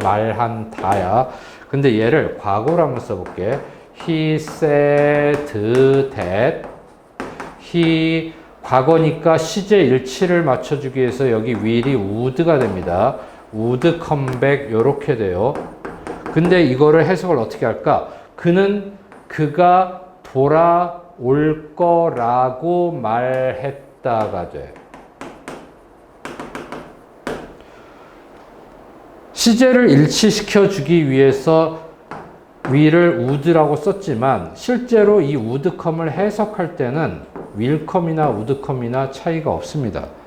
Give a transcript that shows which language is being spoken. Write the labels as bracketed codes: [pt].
[ko] 말한다야. 근데 얘를 과거로 한번 써볼게. [en] He said that. [ko] He 과거니까 시제 일치를 맞춰주기 위해서 여기 will이 would가 됩니다. [en] would come back [ko] 요렇게 돼요. 근데 이거를 해석을 어떻게 할까? 그가 돌아올 거라고 말했다가 돼. 시제를 일치시켜 주기 위해서 will을 would라고 썼지만 실제로 이 would come을 해석할 때는 will come이나 would come이나 차이가 없습니다.